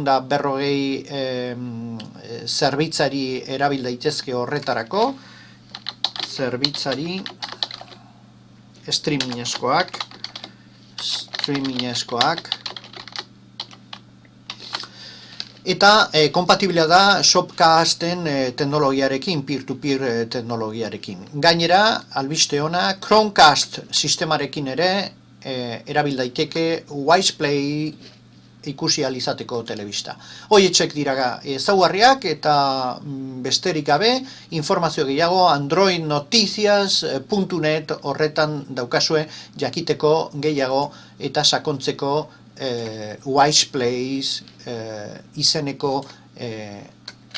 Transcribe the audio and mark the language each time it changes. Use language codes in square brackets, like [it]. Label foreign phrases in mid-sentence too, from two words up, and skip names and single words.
[eu] 140 zerbitzari erabil daitezke horretarako, zerbitzari streamingezkoak, eta kompatibila da Shopcasten teknologiarekin, peer-to-peer teknologiarekin. Gainera, albiste ona, Chromecast sistemarekin ere erabil daiteke WisePlay ikusi ahal izateko telebista. Horietxek dira ezaugarriak eta besterik gabe, informazio gehiago androidnoticias.net horretan daukazue jakiteko gehiago eta sakontzeko WisePlay izeneko aplikazioan.